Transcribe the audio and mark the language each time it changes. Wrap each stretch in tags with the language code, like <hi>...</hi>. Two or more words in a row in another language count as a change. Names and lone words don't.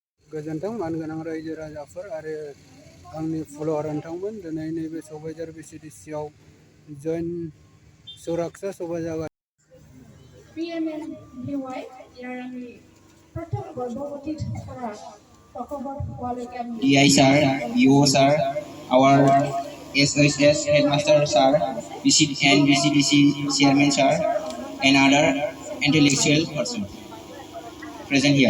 <brx>गोजोन्थों मानगोनां रायजो राजाफोर आरो आंनि फल'वार नोंथांमोन दिनै नैबे सबहाइजार VCDC आव जन सुराक्षा सभा जागासिनो</brx> <en>DI sir, EO sir, our SHS headmaster sir, and VCDC chairman sir, and other intellectual person present here.</en>